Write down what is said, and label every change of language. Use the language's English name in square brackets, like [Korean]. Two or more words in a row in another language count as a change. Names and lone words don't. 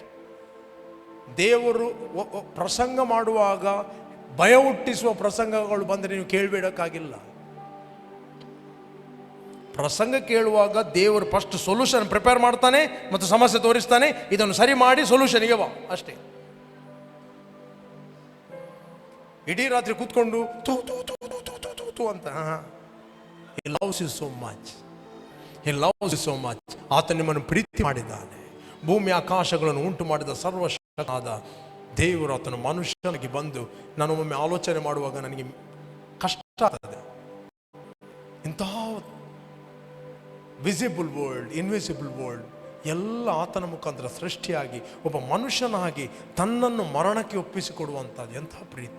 [Kannada] ದೇವರು ಪ್ರಸಂಗ ಮಾಡುವಾಗ ಭಯ ಹುಟ್ಟಿಸುವ ಪ್ರಸಂಗಗಳು ಬಂದರೆ ನೀವು ಕೇಳಬೇಡಕ್ಕಾಗಿಲ್ಲ. ಪ್ರಸಂಗ ಕೇಳುವಾಗ ದೇವರು [English] first solution prepare [Kannada] ಮಾಡ್ತಾನೆ ಮತ್ತು ಸಮಸ್ಯೆ ತೋರಿಸ್ತಾನೆ. ಇದನ್ನು ಸರಿ ಮಾಡಿ ಸೊಲ್ಯೂಷನ್ಗೆ ಬಾ, ಅಷ್ಟೇ. ಇಡೀ ರಾತ್ರಿ ಕೂತ್ಕೊಂಡು ತೂ ತೂ ತೂ ತೂ ತೂ ತೂ ತೂ ಅಂತ. [English] He loves you so much. He loves you so much. [Kannada] ಆತ ನಿಮ್ಮನ್ನು ಪ್ರೀತಿ ಮಾಡಿದ್ದಾನೆ. ಭೂಮಿ ಆಕಾಶಗಳನ್ನು ಉಂಟು ಮಾಡಿದ ಸರ್ವಶಕ್ತನಾದ ದೇವರು ಆತನು ಮನುಷ್ಯನಿಗೆ ಬಂದು, ನಾನು ಒಮ್ಮೆ ಆಲೋಚನೆ ಮಾಡುವಾಗ ನನಗೆ ಕಷ್ಟ ಆಗ್ತದೆ. ಇಂತಹ [English] visible world, invisible world [Kannada] ಎಲ್ಲ ಆತನ ಮುಖಾಂತರ ಸೃಷ್ಟಿಯಾಗಿ ಒಬ್ಬ ಮನುಷ್ಯನಾಗಿ ತನ್ನನ್ನು ಮರಣಕ್ಕೆ ಒಪ್ಪಿಸಿಕೊಡುವಂಥದ್ದು ಎಂತಹ ಪ್ರೀತಿ.